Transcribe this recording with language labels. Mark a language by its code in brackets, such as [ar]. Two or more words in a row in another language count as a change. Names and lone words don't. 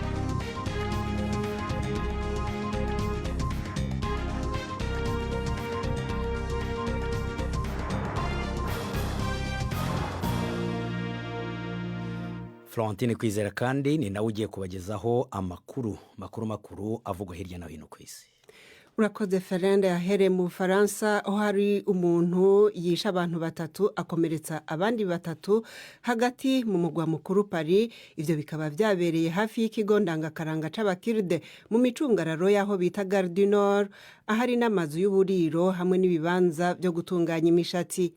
[rn] Florentine Kwizera kandi ni nawe ugiye kubagezaho amakuru avugwa hirya no hino ku isi. Urakoze Ferende. Yahereye mu Bufaransa aho hari umuntu yisha abantu 3 akomeretsa abandi 3 hagati mu mugwa mukuru Paris. Ivyo bikaba byabereye hafi y'ikigo ndangakaranga c'abakirde mu micungararo yaho bita Gare du Nord, ahari n'amazu y'uburiro hamwe n'ibibanza byo gutunganya imishatsi.